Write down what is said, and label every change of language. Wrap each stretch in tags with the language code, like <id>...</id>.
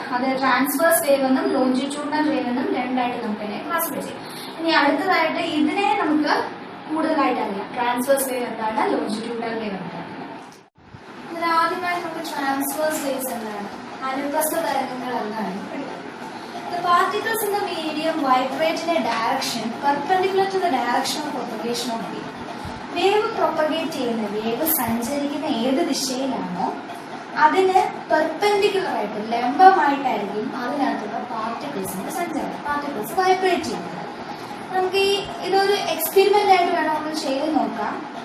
<ml>അത് transverse wave എന്നും longitudinal wave എന്നും രണ്ടായിട്ട് നമുക്ക് തന്നെ ക്ലാസിഫൈ ചെയ്യാം. ഇനി അടുത്തതായിട്ട് ഇതിനെ നമുക്ക് കൂടുതലായിട്ട് അറിയാം. ട്രാൻസ്വേഴ്സ് വേവ് എന്താണ്, ലോഞ്ചിറ്റ്യൂഡൽ വേവ് എന്താണ്. അതിൽ ആദ്യമായി നമുക്ക് ട്രാൻസ്വേഴ്സ് വേവ്സ് എന്താണ്, അനുപ്രസ്ഥ തരംഗങ്ങൾ എന്താണ് പഠിക്കാം.</ml> <en>The particles in the medium vibrate in a direction perpendicular to the direction of propagation of wave.</en> <ml>Wave propagate ചെയ്യുന്ന, വേവ് സഞ്ചരിക്കുന്ന ഏത് ദിശയിലാണോ അതിന് പെർപെൻഡിക്കുലർ ആയിട്ട്, ലംബമായിട്ടായിരിക്കും അതിനകത്തുള്ള പാർട്ടിക്കിൾസിന്റെ സഞ്ചാരം. പാർട്ടിക്കിൾസ് വൈബ്രേറ്റ് ചെയ്യുന്നത്. നമുക്ക് ഇതൊരു എക്സ്പെരിമെന്റ് ആയിട്ട് വേണം നമ്മൾ ചെയ്ത് നോക്കാം.</ml>